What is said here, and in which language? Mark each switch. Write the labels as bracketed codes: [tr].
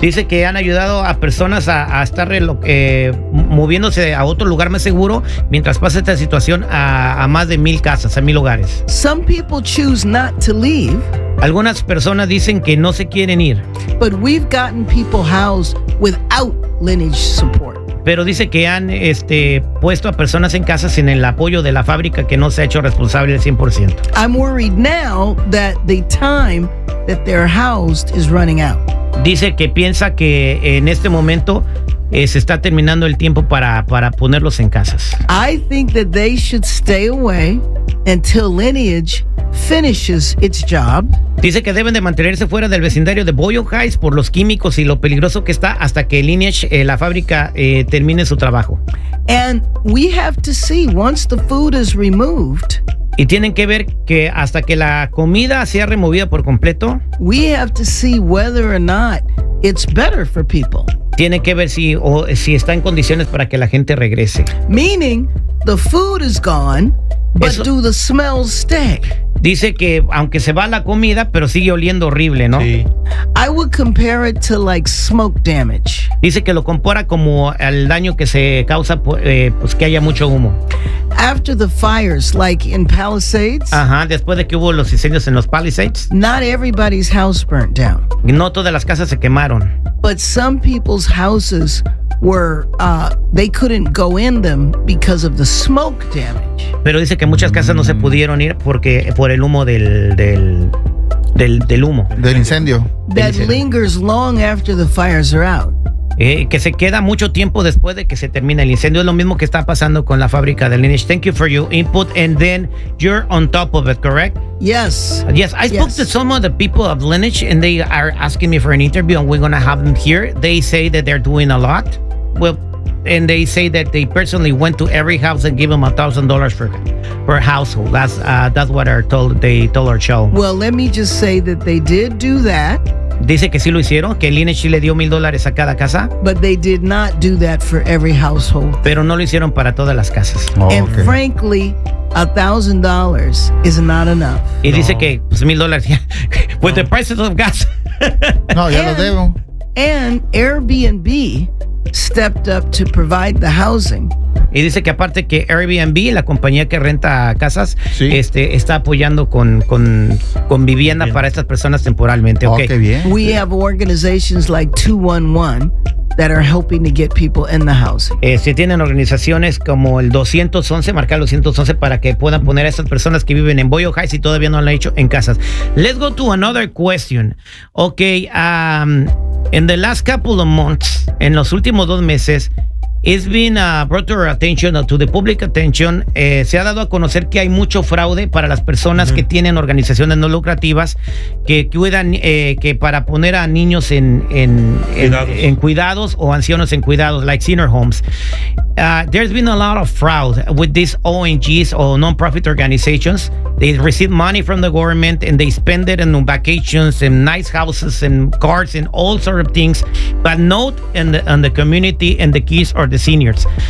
[es] Dice que han ayudado a personas a estar moviéndose a otro lugar más seguro mientras pasa esta situación a más de 1,000 casas, a 1,000 hogares. [en] Some people choose not to leave. [es] Algunas personas dicen que no se quieren ir. [en] But we've gotten people housed without Lineage support. [es] Pero dice que han puesto a personas en casa sin el apoyo de la fábrica, que no se ha hecho responsable al 100%. [en] I'm worried now that the time that they're housed is running out. [es] Dice que piensa que en este momento se está terminando el tiempo para ponerlos en casas. [en] I think that they should stay away until Lineage finishes its job. [es] Dice que deben de mantenerse fuera del vecindario de Boyle Heights por los químicos y lo peligroso que está hasta que Lineage, la fábrica, termine su trabajo. [en] And we have to see, once the food is removed, [es] y tienen que ver que hasta que la comida sea removida por completo, [en] we have to see whether or not it's better for people. [es] Tienen que ver si está en condiciones para que la gente regrese. [en] Meaning, the food is gone, but do the smells stay? [es] Dice que aunque se va la comida, pero sigue oliendo horrible, ¿no? Sí. [en] I would compare it to like smoke damage. [es] Dice que lo compara como al daño que se causa pues que haya mucho humo. [en] After the fires, like in Palisades. [es] Ajá, después de que hubo los incendios en los Palisades. [en] Not everybody's house burnt down. [es] No todas las casas se quemaron. [en] But some people's houses were they couldn't go in them because of the smoke damage. [es] Pero dice que muchas casas no se pudieron ir porque por el humo del humo del incendio. [en] That lingers long after the fires are out. [es] Que se queda mucho tiempo después de que se termina el incendio. Es lo mismo que está pasando con la fábrica de Lineage. [en] Thank you for your input. And then you're on top of it, correct? Yes. Yes, I spoke to some of the people of Lineage and they are asking me for an interview and we're going to have them here. They say that they're doing a lot. Well, and they say that they personally went to every house and gave them $1,000 for a household. That's what they told our show. Well, let me just say that they did do that. [es] Dice que sí lo hicieron, que el INEGI le dio $1,000 a cada casa. [en] But they did not do that for every household. [es] Pero no lo hicieron para todas las casas. [en] Oh, and okay. Frankly, $1,000 is not enough. [es] Y dice que pues [en] $1,000 with the prices of gas. [es] No, ya lo debo. [en] And Airbnb stepped up to provide the housing. [es] Y dice que aparte que Airbnb, la compañía que renta casas, sí, está apoyando con vivienda bien para estas personas temporalmente. [en] Oh, okay. [es] Qué bien. [en] We have organizations like 211 that are helping to get people in the housing. [es] Si tienen organizaciones como el 211, marcar los 211 para que puedan poner a esas personas que viven en Boyle Heights y todavía no lo han hecho en casas. [en] Let's go to another question. Okay, in the last couple of months, [es] en los últimos dos meses, [en] it's been brought to our attention, to the public attention. [es] Se ha dado a conocer que hay mucho fraude para las personas que tienen organizaciones no lucrativas que cuidan, que para poner a niños en cuidados o ancianos en cuidados, [en] like senior homes. There's been a lot of fraud with these ONGs or non-profit organizations. They receive money from the government and they spend it on vacations and nice houses and cars and all sorts of things, but not in the community and the kids or the seniors.